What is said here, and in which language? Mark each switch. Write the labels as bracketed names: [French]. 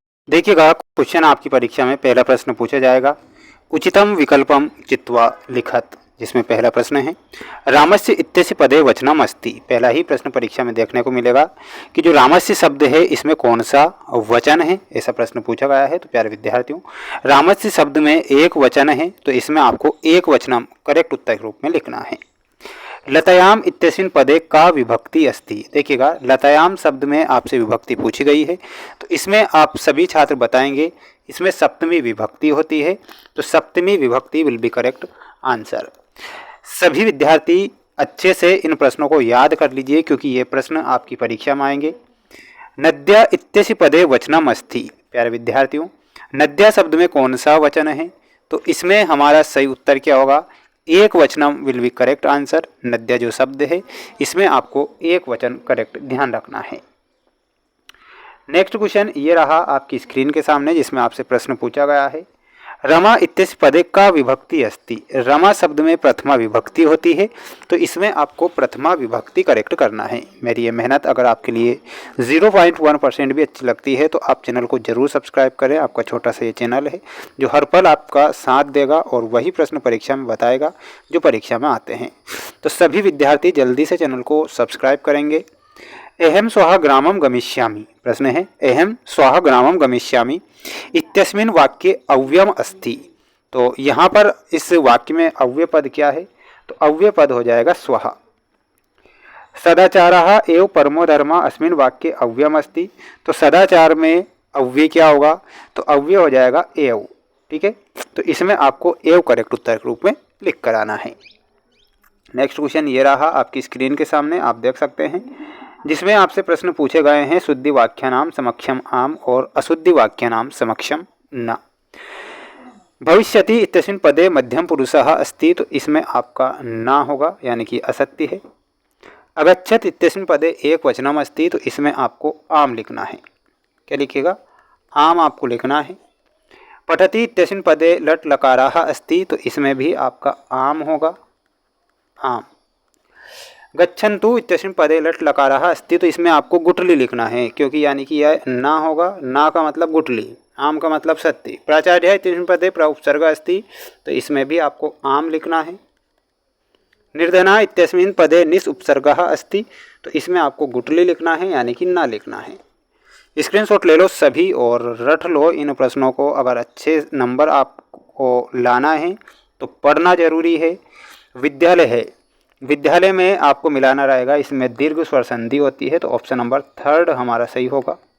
[Hindi] देखिएगा, क्वेश्चन आपकी परीक्षा में पहला प्रश्न पूछा जाएगा, [Sanskrit] उचितम विकल्पम चित्वा लिखत, [Hindi] जिसमें पहला प्रश्न है [Sanskrit] रामस्य इत्यस्य पदे वचनम अस्ति। [Hindi] पहला ही प्रश्न परीक्षा में देखने को मिलेगा कि जो रामस्य शब्द है इसमें कौन सा वचन है, ऐसा प्रश्न पूछा गया है। तो प्यारे विद्यार्थियों, रामस्य शब्द में एक वचन है, तो इसमें आपको एक वचनम करेक्ट उत्तर के रूप में लिखना है। [Sanskrit] लतायाम इत्यस्मिन् पदे का विभक्ति अस्ति। [Hindi] देखिएगा, लतायाम शब्द में आपसे विभक्ति पूछी गई है, तो इसमें आप सभी छात्र बताएंगे इसमें सप्तमी विभक्ति होती है, तो सप्तमी विभक्ति [English] Will be correct answer. [Hindi] सभी विद्यार्थी अच्छे से इन प्रश्नों को याद कर लीजिए, क्योंकि ये प्रश्न आपकी परीक्षा में आएंगे। [Sanskrit] नद्या इत्यस्य पदे वचनम अस्ति। [Hindi] प्यारे विद्यार्थियों, नद्या शब्द में कौन सा वचन है, तो इसमें हमारा सही उत्तर क्या होगा, एक वचनम [English] Will be correct answer. [Hindi] नद्या जो शब्द है इसमें आपको एक वचन करेक्ट ध्यान रखना है। नेक्स्ट क्वेश्चन ये रहा आपकी स्क्रीन के सामने, जिसमें आपसे प्रश्न पूछा गया है, [Sanskrit] रमा इत्यस्य पदे का विभक्ति अस्ति। [Hindi] रमा शब्द में प्रथमा विभक्ति होती है, तो इसमें आपको प्रथमा विभक्ति करेक्ट करना है। मेरी ये मेहनत अगर आपके लिए 0.1% भी अच्छी लगती है तो आप चैनल को जरूर सब्सक्राइब करें। आपका छोटा सा ये चैनल है जो हर पल आपका साथ देगा और वही प्रश्न परीक्षा में बताएगा जो परीक्षा में आते हैं। तो सभी विद्यार्थी जल्दी से चैनल को सब्सक्राइब करेंगे। [Sanskrit] अहम स्वः ग्रामम गमिष्यामि, [Hindi] प्रश्न है [Sanskrit] अहम स्वः ग्रामम गमिष्यामि इत्यस्मिन् वाक्ये अव्ययम अस्ति। [Hindi] तो यहाँ पर इस वाक्य में अव्यय पद क्या है, तो अव्यय पद हो जाएगा स्वः। [Sanskrit] सदाचारः एव परमो धर्मः अस्मिन् वाक्ये अव्ययम अस्ति। [Hindi] तो सदाचार में अव्यय क्या होगा, तो अव्यय हो जाएगा एव। ठीक है, तो इसमें आपको एव करेक्ट उत्तर के रूप में लिख कर आना है। नेक्स्ट क्वेश्चन ये रहा आपकी स्क्रीन के सामने, आप देख सकते हैं, जिसमें आपसे प्रश्न पूछे गए हैं [Sanskrit] शुद्धि वाक्यानाम समक्षम आम [Hindi] और [Sanskrit] अशुद्धि वाक्यानाम समक्षम न। भविष्यति इत्यस्मिन् पदे मध्यम पुरुषः अस्ति। [Hindi] तो इसमें आपका न होगा, यानी कि असत्य है। [Sanskrit] अगच्छत इत्यस्मिन् पदे एक वचनम अस्ति। [Hindi] तो इसमें आपको आम लिखना है। क्या लिखिएगा, आम आपको लिखना है। [Sanskrit] पठति इत्यस्मिन् पदे लट लकाराः अस्ति। [Hindi] तो इसमें भी आपका आम होगा, आम। [Sanskrit] गच्छन्तु इत्यस्मिन् पदे लट लकाराः अस्ति। [Hindi] तो इसमें आपको गुटली लिखना है, क्योंकि यानी कि यह ना होगा, ना का मतलब गुटली, आम का मतलब सत्य। [Sanskrit] प्राचार्य इत्यस्मिन् पदे प्रउपसर्ग अस्ति। [Hindi] तो इसमें भी आपको आम लिखना है। [Sanskrit] निर्धना इत्यस्मिन् पदे निस उपसर्गः अस्ति। [Hindi] तो इसमें आपको गुटली लिखना है, यानी कि ना लिखना है। स्क्रीनशॉट ले लो सभी और रट लो इन प्रश्नों को। अगर अच्छे नंबर आपको लाना है तो पढ़ना जरूरी है। विद्यालय है, विद्यालय में आपको मिलाना रहेगा, इसमें दीर्घ स्वर संधि होती है, तो ऑप्शन नंबर 3 हमारा सही होगा।